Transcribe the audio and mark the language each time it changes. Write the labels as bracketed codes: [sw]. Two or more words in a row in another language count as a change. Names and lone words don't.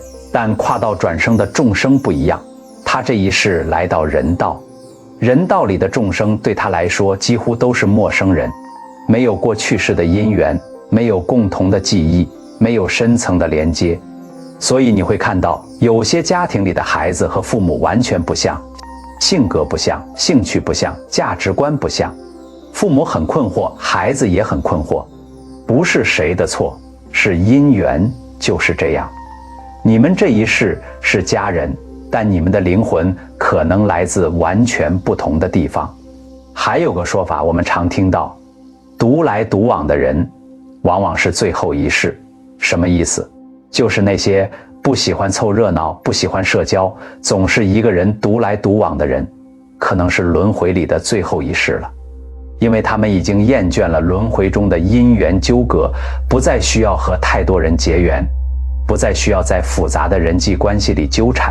[zh] 但跨道轉生的眾生不一樣，他這一世來到人道，人道裡的眾生對他來說幾乎都是陌生人，沒有過去世的因緣，沒有共同的記憶，沒有深層的連接。所以你會看到有些家庭裡的孩子和父母完全不像，性格不像，興趣不像，價值觀不像，父母很困惑，孩子也很困惑，不是誰的錯，是因緣就是這樣。你們這一世是家人，但你們的靈魂可能來自完全不同的地方。還有個說法我們常聽到，獨來獨往的人往往是最後一世。什麼意思？就是那些不喜歡湊熱鬧，不喜歡社交，總是一個人獨來獨往的人，可能是輪迴裡的最後一世了。因為他們已經厭倦了輪迴中的因緣糾葛，不再需要和太多人結緣，不再需要在複雜的人際關係裡糾纏。